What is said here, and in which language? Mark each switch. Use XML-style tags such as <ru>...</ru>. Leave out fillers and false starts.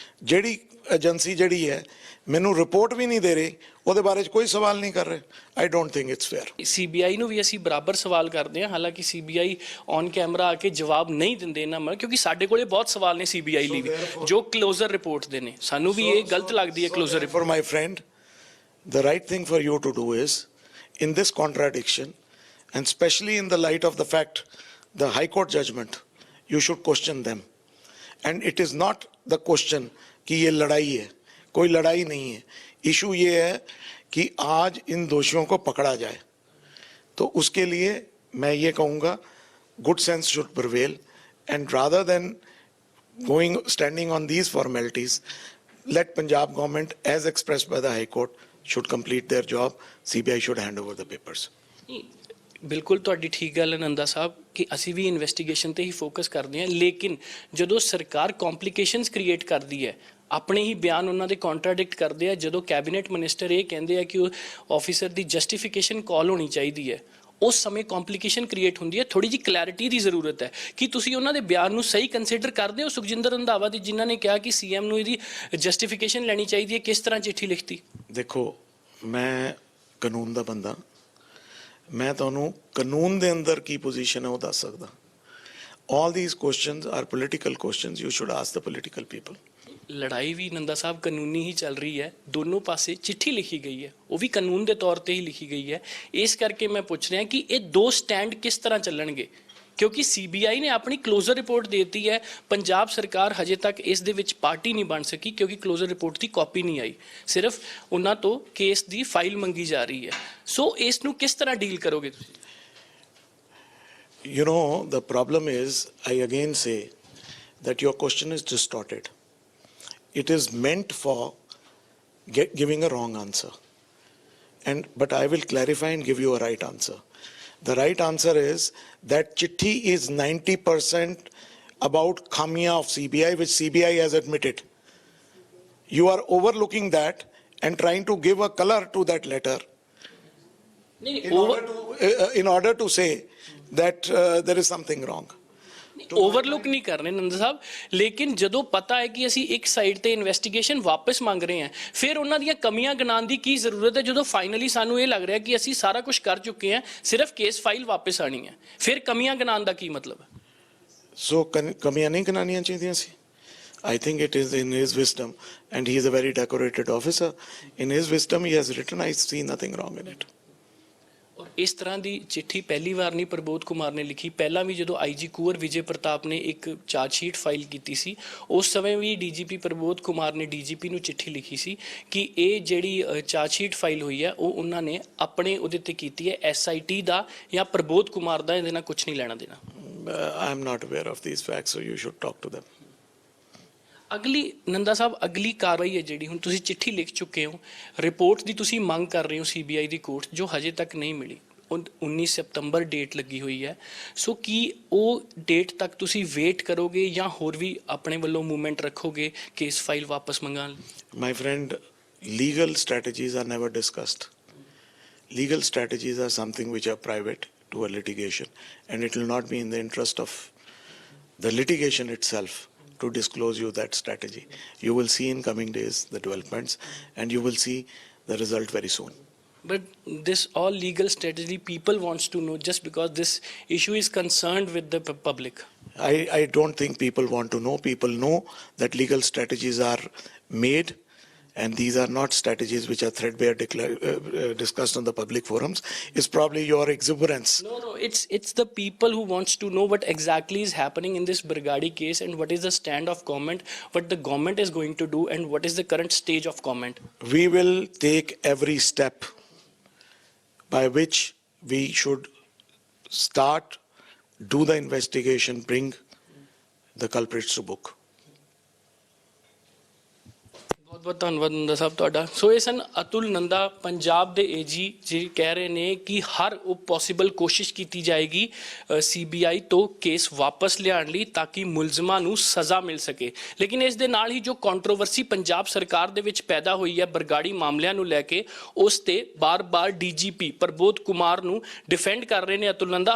<pa>ਜਿਹੜੀ ਏਜੰਸੀ ਜਿਹੜੀ ਹੈ ਮੈਨੂੰ ਰਿਪੋਰਟ ਵੀ ਨਹੀਂ ਦੇ ਰਹੀ ਉਹਦੇ ਬਾਰੇ 'ਚ ਕੋਈ ਸਵਾਲ ਨਹੀਂ ਕਰ ਰਹੇ।</pa> <en>I don't think it's fair.</en> <pa>CBI ਨੂੰ ਵੀ ਅਸੀਂ ਬਰਾਬਰ ਸਵਾਲ ਕਰਦੇ ਹਾਂ, ਹਾਲਾਂਕਿ ਸੀਬੀਆਈ ਔਨ ਕੈਮਰਾ ਆ ਕੇ ਜਵਾਬ ਨਹੀਂ ਦਿੰਦੇ ਇਹਨਾਂ ਮਰ, ਕਿਉਂਕਿ ਸਾਡੇ ਕੋਲੇ ਬਹੁਤ ਸਵਾਲ ਨੇ ਸੀਬੀਆਈ ਲਈ ਵੀ ਜੋ ਕਲੋਜ਼ਰ ਰਿਪੋਰਟ ਦੇ ਨੇ। ਸਾਨੂੰ ਵੀ ਇਹ ਗਲਤ ਲੱਗਦੀ ਹੈ closure report.</pa> <en>For my friend, the right thing for you to do is, in this contradiction, and especially in the light of the fact the High Court judgment, you should question them. And it is not the question</en> <hi>कि ये लड़ाई है, कोई लड़ाई नहीं है। Issue ये है कि आज इन दोषियों को पकड़ा जाए। तो उसके लिए मैं ये कहूँगा</hi> <en>good sense should prevail, and rather than standing on these formalities, let Punjab government, as expressed by the High Court, should complete their job. CBI should hand over the papers.</en> <pa>ਬਿਲਕੁਲ ਤੁਹਾਡੀ ਠੀਕ ਗੱਲ ਹੈ ਨੰਦਾ ਸਾਹਿਬ ਕਿ ਅਸੀਂ ਵੀ ਇਨਵੈਸਟੀਗੇਸ਼ਨ ਤੇ ਹੀ focus ਕਰਦੇ ਹਾਂ, ਲੇਕਿਨ ਜਦੋਂ ਸਰਕਾਰ ਕੰਪਲਿਕੇਸ਼ਨਸ ਕ੍ਰੀਏਟ ਕਰਦੀ ਹੈ, ਆਪਣੇ ਹੀ ਬਿਆਨ ਉਹਨਾਂ ਦੇ ਕੰਟਰਾਡਿਕਟ ਕਰਦੇ ਆ, ਜਦੋਂ ਕੈਬਨਿਟ ਮਿਨਿਸਟਰ ਇਹ ਕਹਿੰਦੇ ਆ ਕਿ ਉਹ ਆਫੀਸਰ ਦੀ ਜਸਟੀਫਿਕੇਸ਼ਨ ਕਾਲ ਹੋਣੀ ਚਾਹੀਦੀ ਹੈ, ਉਸ ਸਮੇਂ ਕੰਪਲਿਕੇਸ਼ਨ ਕ੍ਰੀਏਟ ਹੁੰਦੀ ਹੈ। ਥੋੜੀ ਜਿਹੀ ਕਲੈਰਿਟੀ ਦੀ ਜ਼ਰੂਰਤ ਹੈ ਕਿ ਤੁਸੀਂ ਉਹਨਾਂ ਦੇ ਬਿਆਨ ਨੂੰ ਸਹੀ ਕੰਸੀਡਰ ਕਰਦੇ ਹੋ। ਸੁਖਜਿੰਦਰ ਰੰਧਾਵਾ ਦੀ ਜਿਨ੍ਹਾਂ ਨੇ ਕਿਹਾ ਕਿ ਸੀਐਮ ਨੂੰ ਇਹਦੀ ਜਸਟੀਫਿਕੇਸ਼ਨ ਲੈਣੀ ਚਾਹੀਦੀ ਹੈ, ਕਿਸ ਤਰ੍ਹਾਂ ਚਿੱਠੀ ਲਿਖਤੀ? ਦੇਖੋ, ਮੈਂ ਕਾਨੂੰਨ ਦਾ ਬੰਦਾ, ਮੈਂ ਤੁਹਾਨੂੰ ਕਾਨੂੰਨ ਦੇ ਅੰਦਰ ਕੀ ਪੋਜੀਸ਼ਨ ਹੈ ਉਹ ਦੱਸ ਸਕਦਾ।</pa> <en>All these questions are political questions. You should ask the political people.</en> <pa>ਲੜਾਈ ਵੀ ਨੰਦਾ ਸਾਹਿਬ ਕਾਨੂੰਨੀ ਹੀ ਚੱਲ ਰਹੀ ਹੈ, ਦੋਨੋਂ ਪਾਸੇ ਚਿੱਠੀ ਲਿਖੀ ਗਈ ਹੈ, ਉਹ ਵੀ ਕਾਨੂੰਨ ਦੇ ਤੌਰ ਤੇ ਹੀ ਲਿਖੀ ਗਈ ਹੈ। ਇਸ ਕਰਕੇ ਮੈਂ ਪੁੱਛ ਰਿਹਾ ਕਿ ਇਹ ਦੋ ਸਟੈਂਡ ਕਿਸ ਤਰ੍ਹਾਂ ਚੱਲਣਗੇ, ਕਿਉਂਕਿ ਸੀਬੀਆਈ ਨੇ ਆਪਣੀ ਕਲੋਜ਼ਰ ਰਿਪੋਰਟ ਦੇ ਦਿੱਤੀ ਹੈ। ਪੰਜਾਬ ਸਰਕਾਰ ਹਜੇ ਤੱਕ ਇਸ ਦੇ ਵਿੱਚ ਪਾਰਟੀ ਨਹੀਂ ਬਣ ਸਕੀ ਕਿਉਂਕਿ ਕਲੋਜ਼ਰ ਰਿਪੋਰਟ ਦੀ ਕਾਪੀ ਨਹੀਂ ਆਈ, ਸਿਰਫ ਉਹਨਾਂ ਤੋਂ ਕੇਸ ਦੀ ਫਾਈਲ ਮੰਗੀ ਜਾ ਰਹੀ ਹੈ। ਸੋ ਇਸ ਨੂੰ ਕਿਸ ਤਰ੍ਹਾਂ ਡੀਲ ਕਰੋਗੇ ਤੁਸੀਂ?</pa> <en>You know, the problem is, I again say that your question is distorted. It is meant for giving a wrong answer. But I will clarify and give you a right answer. The right answer is that chitti is 90% about khamia of CBI, which CBI has admitted. You are overlooking that and trying to give a color to that letter in order to say that there is something wrong.</en> <pa>Overlook ਨਹੀਂ ਕਰਨੇ ਨੰਦ ਸਾਹਿਬ, ਲੇਕਿਨ ਜਦੋਂ ਪਤਾ ਹੈ ਕਿ ਅਸੀਂ ਇੱਕ side ਤੇ ਇਨਵੈਸਟੀਗੇਸ਼ਨ ਵਾਪਸ ਮੰਗ ਰਹੇ ਹਾਂ, ਫਿਰ ਉਹਨਾਂ ਦੀਆਂ ਕਮੀਆਂ ਗਿਣਾਉਣ ਦੀ ਕੀ ਜ਼ਰੂਰਤ ਹੈ? ਜਦੋਂ ਫਾਈਨਲੀ ਸਾਨੂੰ ਇਹ ਲੱਗ ਰਿਹਾ ਕਿ ਅਸੀਂ ਸਾਰਾ ਕੁਝ ਕਰ ਚੁੱਕੇ ਹਾਂ, ਸਿਰਫ ਕੇਸ ਫਾਈਲ ਵਾਪਸ ਆਣੀ ਹੈ, ਫਿਰ ਕਮੀਆਂ ਗਿਣਾਉਣ ਦਾ ਕੀ ਮਤਲਬ ਹੈ? ਸੋ ਕਮੀਆਂ ਨਹੀਂ ਕਨਾਨੀਆਂ ਚਾਹੀਦੀਆਂ ਸੀ।</pa> <en>I think it is in his wisdom, and he is a very decorated officer. In his wisdom, he has written, I see nothing wrong in it.</en> <pa>ਔਰ ਇਸ ਤਰ੍ਹਾਂ ਦੀ ਚਿੱਠੀ ਪਹਿਲੀ ਵਾਰ ਨਹੀਂ ਪ੍ਰਬੋਧ ਕੁਮਾਰ ਨੇ ਲਿਖੀ। ਪਹਿਲਾਂ ਵੀ ਜਦੋਂ ਆਈਜੀ ਕੁੰਵਰ ਵਿਜੇ ਪ੍ਰਤਾਪ ਨੇ ਇੱਕ ਚਾਰਜ ਸ਼ੀਟ ਫਾਈਲ ਕੀਤੀ ਸੀ, ਉਸ ਸਮੇਂ ਵੀ ਡੀਜੀਪੀ ਪ੍ਰਬੋਧ ਕੁਮਾਰ ਨੇ ਡੀਜੀਪੀ ਨੂੰ ਚਿੱਠੀ ਲਿਖੀ ਸੀ ਕਿ ਇਹ ਜਿਹੜੀ ਚਾਰਜ ਸ਼ੀਟ ਫਾਈਲ ਹੋਈ ਹੈ ਉਹ ਉਹਨਾਂ ਨੇ ਆਪਣੇ ਉਹਦੇ ਤੇ ਕੀਤੀ ਹੈ, SIT ਦਾ ਜਾਂ ਪ੍ਰਬੋਧ ਕੁਮਾਰ ਦਾ ਇਹਦੇ ਨਾਲ ਕੁਝ ਨਹੀਂ ਲੈਣਾ ਦੇਣਾ।</pa> <en>I am not aware of these facts, so you should talk to them.</en> <pa>ਅਗਲੀ ਨੰਦਾ ਸਾਹਿਬ ਅਗਲੀ ਕਾਰਵਾਈ ਹੈ ਜਿਹੜੀ ਹੁਣ ਤੁਸੀਂ ਚਿੱਠੀ ਲਿਖ ਚੁੱਕੇ ਹੋ, ਰਿਪੋਰਟ ਦੀ ਤੁਸੀਂ ਮੰਗ ਕਰ ਰਹੇ ਹੋ CBI ਦੀ ਕੋਰਟ, ਜੋ ਹਜੇ ਤੱਕ ਨਹੀਂ ਮਿਲੀ। 19 ਸਤੰਬਰ ਡੇਟ ਲੱਗੀ ਹੋਈ ਹੈ, ਸੋ ਕੀ ਉਹ ਡੇਟ ਤੱਕ ਤੁਸੀਂ ਵੇਟ ਕਰੋਗੇ ਜਾਂ ਹੋਰ ਵੀ ਆਪਣੇ ਵੱਲੋਂ ਮੂਵਮੈਂਟ ਰੱਖੋਗੇ ਕੇਸ ਫਾਈਲ ਵਾਪਸ ਮੰਗਾਉਣ ਲਈ?</pa> <en>My friend, legal strategies are never discussed. Legal strategies are something which are private to a litigation, and it will not be in the interest of the litigation itself to disclose you that strategy. You will see in coming days the developments, and you will see the result very soon. But this all legal strategy people wants to know, just because this issue is concerned with the public. I don't think people want to know. People know that legal strategies are made, and these are not strategies which are threadbare discussed on the public forums. It's probably your exuberance. No, it's the people who wants to know what exactly is happening in this Bargadi case, and what is the stand of government, what the government is going to do, and what is the current stage of government. We will take every step by which we should start, do the investigation, bring the culprits to book.</en> <pa>ਬਹੁਤ ਬਹੁਤ ਧੰਨਵਾਦ ਨੰਦਾ ਸਾਹਿਬ ਤੁਹਾਡਾ। ਸੋ ਇਹ ਸਨ ਅਤੁਲ ਨੰਦਾ, ਪੰਜਾਬ ਦੇ AG, ਜੀ ਕਹਿ ਰਹੇ ਨੇ ਕਿ ਹਰ ਉਹ ਪੋਸੀਬਲ ਕੋਸ਼ਿਸ਼ ਕੀਤੀ ਜਾਏਗੀ CBI ਤੋਂ ਕੇਸ ਵਾਪਸ ਲਿਆਉਣ ਲਈ ਤਾਂ ਕਿ ਮੁਲਜ਼ਮਾਂ ਨੂੰ ਸਜ਼ਾ ਮਿਲ ਸਕੇ। ਲੇਕਿਨ ਇਸ ਦੇ ਨਾਲ ਹੀ ਜੋ ਕੰਟਰੋਵਰਸੀ ਪੰਜਾਬ ਸਰਕਾਰ ਦੇ ਵਿੱਚ ਪੈਦਾ ਹੋਈ ਹੈ ਬਰਗਾੜੀ ਮਾਮਲਿਆਂ ਨੂੰ ਲੈ ਕੇ, ਉਸ ਤੇ ਬਾਰ-ਬਾਰ DGP ਪ੍ਰਬੋਧ ਕੁਮਾਰ ਨੂੰ ਡਿਫੈਂਡ ਕਰ ਰਹੇ ਨੇ ਅਤੁਲ ਨੰਦਾ।</pa>